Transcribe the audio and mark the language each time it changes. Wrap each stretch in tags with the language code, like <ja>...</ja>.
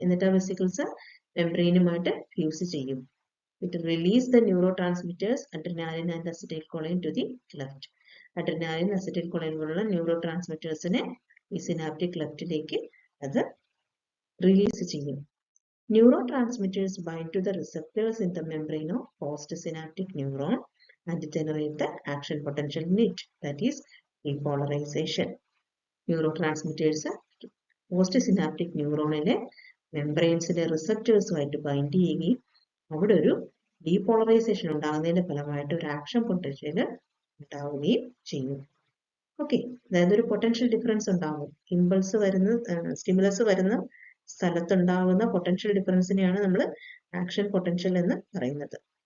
<ml>എന്നിട്ട് ആ vesicles മെംബ്രെയിനുമായിട്ട് fuse ചെയ്യും.</ml> <en>It release the neurotransmitters adrenaline and acetylcholine to the cleft.</en> <ml>Adrenaline, acetylcholine പോലുള്ള neuro ട്രാൻസ്മിറ്റേഴ്സിനെ ഈ സിനാപ്റ്റിക് ക്ലെഫ്റ്റിലേക്ക് അത് റിലീസ് ചെയ്യും.</ml> <en>Neurotransmitters bind to the receptors in the membrane of postsynaptic neuron and generate the action potential in it, that is repolarization.</en> <ml>Neurotransmitters postsynaptic neuronile membranesലെ റിസപ്റ്റേഴ്സുമായിട്ട് bind ചെയ്യുകയും അവിടെ ഒരു depolarisation ഉണ്ടാകുന്നതിന്റെ ഫലമായിട്ട് ഒരു action potential ഉണ്ടാവുകയും ചെയ്യും. ഓക്കെ, അതായത് ഒരു പൊട്ടൻഷ്യൽ ഡിഫറൻസ് ഉണ്ടാകും. ഇമ്പൾസ് വരുന്ന സ്റ്റിമുലസ് വരുന്ന സ്ഥലത്തുണ്ടാകുന്ന പൊട്ടൻഷ്യൽ ഡിഫറൻസിനെയാണ് നമ്മൾ ആക്ഷൻ പൊട്ടൻഷ്യൽ എന്ന് പറയുന്നത്.</ml>